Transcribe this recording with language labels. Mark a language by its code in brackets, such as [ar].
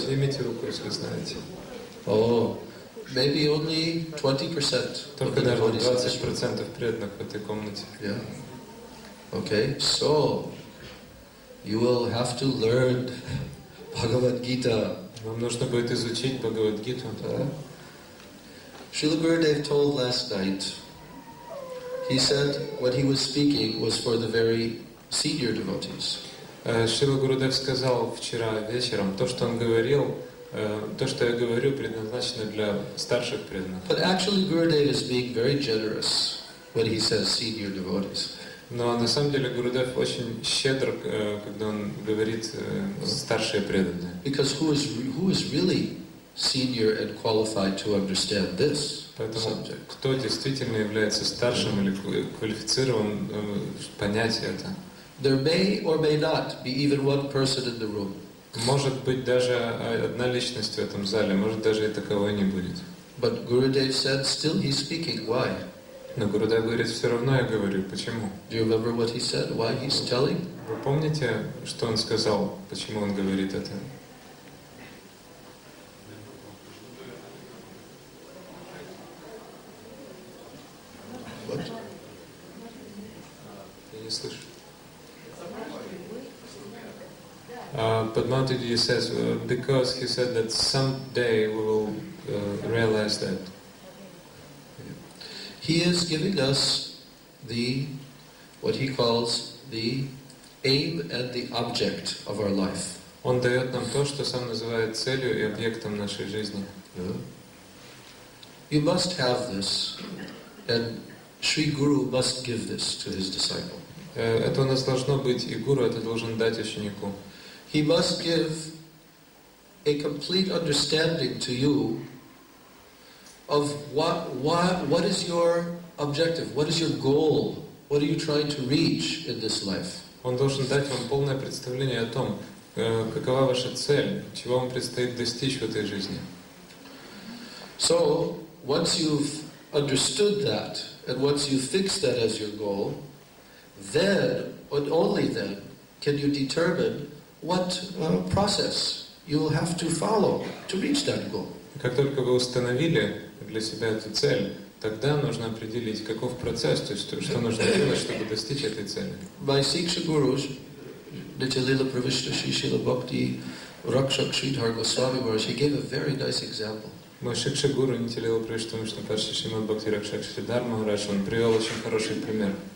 [ru] Поднимите руку, если знаете. [en] Oh, maybe only 20% of [ru] Только [en] the [ru] даже [en] devotees in this room. [ru] 20% преданных в этой комнате. [en] Yeah. Okay, so you will have to learn Bhagavad Gita. [ru] Вам нужно будет изучить Бхагавад-гиту. [en] Srila Gurudev told last night, he said what he was speaking was for the very senior devotees. [ru] Шрила Гурудев сказал вчера вечером, то, что он говорил, то, что я говорю, предназначено для старших преданных. [en] But actually Gurudev is being very generous when he says senior devotees. [ru] Но на самом деле Гурудев очень щедр, когда он говорит старшие преданные. [en] Because who is really senior and qualified to understand this [ru] Поэтому [en] subject? [ru] кто действительно является старшим или квалифицированным понять это? [en] There may or may not be even one person in the room. [ru] Может быть даже одна личность в этом зале, может даже и таковой не будет. [en] But Gurudev said, still he's speaking. Why? [ru] Но Гурудев говорит, все равно я говорю. Почему? [en] Do you remember what he said? Why he's telling? [ru] Вы помните, что он сказал, почему он говорит это? слышу. [en] Padma-Tiji says, because he said that someday we will realize that. He is giving us what he calls the aim and the object of our life. [ru] Он дает нам то, что сам называет целью и объектом нашей жизни. [en] You must have this, and Sri Guru must give this to his disciple. [ru] Это у нас должно быть, и гуру это должен дать ученику. [en] He must give a complete understanding to you of what is your objective, what is your goal, what are you trying to reach in this life. [ru] Он должен дать вам полное представление о том, какова ваша цель, чего вам предстоит достичь в этой жизни. [en] So, once you've understood that, and once you fix that as your goal, then, and only then, can you determine what process you will have to follow to reach that goal. [ru] Как только вы установили для себя эту цель, тогда нужно определить, каков процесс, то есть что нужно делать, чтобы достичь этой цели. [en] My Siksha Gurus, Nitya-lila Pravishta Shri Srila Bhakti Rakshak Sridhar Goswami Maharaj, he gave a very nice example. [ru] Мой Шикша Гуру Нитя-лила Правишта Парши Шримад Бхакти Ракшак Шридхар Махарадж, он привел очень хороший пример.